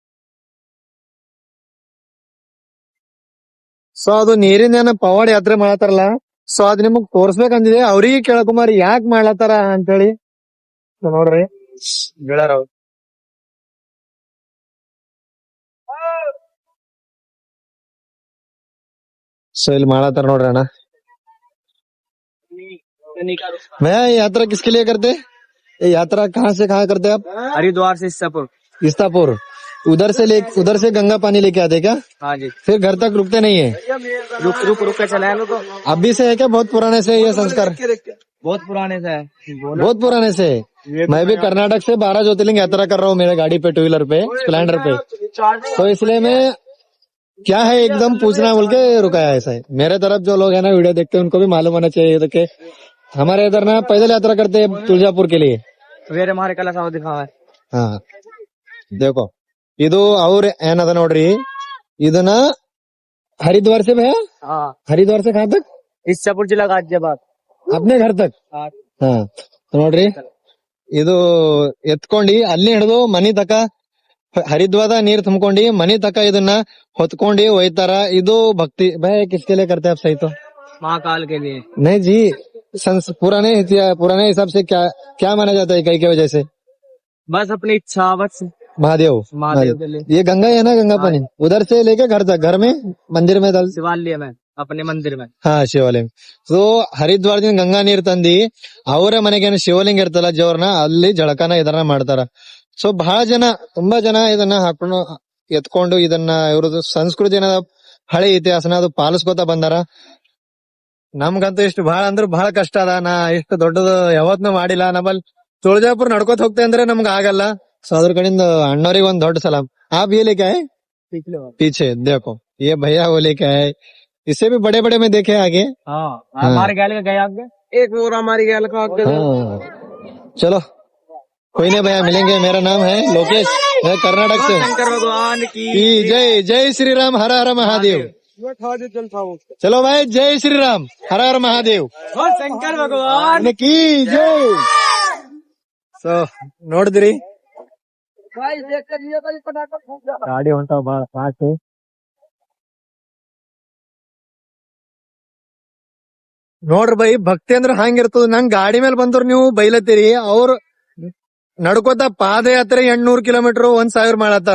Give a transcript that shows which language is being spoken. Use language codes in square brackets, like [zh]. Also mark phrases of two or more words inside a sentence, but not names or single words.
[kn] ಸೊ ಅದು ನೀರಿನ ಏನ ಪವಾಡ ಯಾತ್ರೆ ಮಾಡತ್ತಾರಲ್ಲ, ಸೊ ಅದ್ ನಿಮಗ್ ತೋರ್ಸ್ಬೇಕಂದಿದೆ. ಅವ್ರಿಗೆ ಕೇಳ್ಕೊಂಬಾರಿ ಯಾಕೆ ಮಾಡ್ಲತ್ತಾರ ಅಂತೇಳಿ. ಸೊ ನೋಡ್ರಿ ಗೆಳರ ಸೊ ಇಲ್ಲಿ ಮಾಡತ್ತಾರ ನೋಡ್ರಿ ಅಣ್ಣ. [hi] मैं यात्रा किसके लिए करते? ये यात्रा कहाँ से कहाँ करते आप? हरिद्वार से इस्तापुर। इस्तापुर। उधर से गंगा पानी लेके आते क्या? हाँ जी। फिर घर तक रुकते नहीं है? रुक के चलाए लो तो। अभी से है क्या बहुत पुराने से ये संस्कार? बहुत पुराने से है। बहुत पुराने से है। मैं भी कर्नाटक से 12 ज्योतिर्लिंग यात्रा कर रहा हूँ मेरे गाड़ी पे, [en] two wheeler [hi] पे, स्प्लेंडर पे। तो इसलिए मैं क्या है एकदम पूछना बोल के रुका है। ऐसा है मेरे तरफ जो लोग है ना वीडियो देखते हैं उनको भी मालूम होना चाहिए कि हमारे इधर ना पैदल यात्रा करते हैं तुळजापुर के लिए। वेरे हमारे कला साव दिखावा है। [kn] ಹಾ देखो ಇದು ಅವ್ರ ಏನದ ನೋಡ್ರಿ, ಇದನ್ನ [hi] हरिद्वार से भैया, हाँ। हरिद्वार से कहाँ तक? इस्तापुर जिला गाजियाबाद। अपने घर तक। हाँ। [kn] ಹಾ ನೋಡ್ರಿ ಇದು ಎತ್ಕೊಂಡಿ ಅಲ್ಲಿ ಹಿಡಿದು ಮನಿ ತಕ ಹರಿದ್ವಾದ ನೀರ್ ತುಂಬ್ಕೊಂಡಿ ಮನಿ ತಕ ಇದನ್ನ ಹೊತ್ಕೊಂಡಿ ಒಯ್ತಾರ. ಇದು ಭಕ್ತಿ ಭಯ [hi] किसके लिए करते हैं आप? सही तो महाकाल के लिए। नहीं जी, पुराने हिसाब से क्या क्या माना जाता है कई की वजह से? बस अपनी इच्छा बस। महादेव। महादेव के लिए। ये गंगा है ना, गंगा पानी उधर से लेके घर तक, घर में मंदिर में डाल। शिवालय में अपने मंदिर में। [kn] ಹಾ ಶಿವಾಲಿಂಗ. ಸೊ ಹರಿದ್ವಾರದಿಂದ ಗಂಗಾ ನೀರ್ ತಂದಿ ಅವರ ಮನೆಗೆ ಶಿವಲಿಂಗ ಇರ್ತಲ್ಲ ಜೋರ್ನ ಅಲ್ಲಿ ಜಳಕನ ಇದನ್ನ ಮಾಡ್ತಾರ. ಸೊ ಬಹಳ ಜನ, ತುಂಬಾ ಜನ ಇದನ್ನ ಹಾಕೊಂಡು ಎತ್ಕೊಂಡು ಇದನ್ನ ಇವ್ರದ್ದು ಸಂಸ್ಕೃತಿ ಏನದ ಹಳೆ ಇತಿಹಾಸನ ಅದು ಪಾಲಿಸ್ಕೊತ ಬಂದಾರ. ನಮ್ಗಂತೂ ಇಷ್ಟು ಬಹಳ ಅಂದ್ರೆ ಬಹಳ ಕಷ್ಟ ಅದ. ನಾ ಇಷ್ಟು ದೊಡ್ಡದು ಯಾವತ್ನು ಮಾಡಿಲ್ಲ. ನಮ್ಮಲ್ಲಿ ತುಳಜಾಪುರ ನಡ್ಕೋತ ಹೋಗ್ತೇವೆ ಅಂದ್ರೆ ನಮ್ಗ ಆಗಲ್ಲ. ಸೊ ಅದ್ರ ಕಡೆಯಿಂದ ಅಣ್ಣವ್ರಿಗೆ ಒಂದ್ ದೊಡ್ಡ ಸಲಾಮ್. [hi] आप ये लेके आए पीछे देखो, ये भैया वो लेके आए. इससे भी बड़े बड़े में देखे आगे. हाँ। हमारे गैल का गया आगे एक और हमारी गैल का आगे। हाँ चलो कोई नहीं भैया, मिलेंगे. मेरा नाम है लोकेश, मैं कर्नाटक से. शंकर भगवान की जय जय श्री राम हर हर महादेव. चलो भाई जय श्री राम हर हर महादेव. शंकर भगवान की जय. [kn] ಸೊ ನೋಡಿದ್ರಿ ಗಾಡಿ ಹೊಂಟಾವ ಬಾಳ ಫಾಸ್ಟ್. ನೋಡ್ರಿ ಬೈ, ಭಕ್ತಿ ಅಂದ್ರ ಹಂಗಿರ್ತದ. ನಂಗ್ ಗಾಡಿ ಮೇಲೆ ಬಂದ್ರು ನೀವು ಬೈಲತ್ತೀರಿ, ಅವ್ರು ನಡ್ಕೋತ ಪಾದಯಾತ್ರೆ 800 ಕಿಲೋಮೀಟರ್ 1000 ಮಾಡತ್ತಾರ.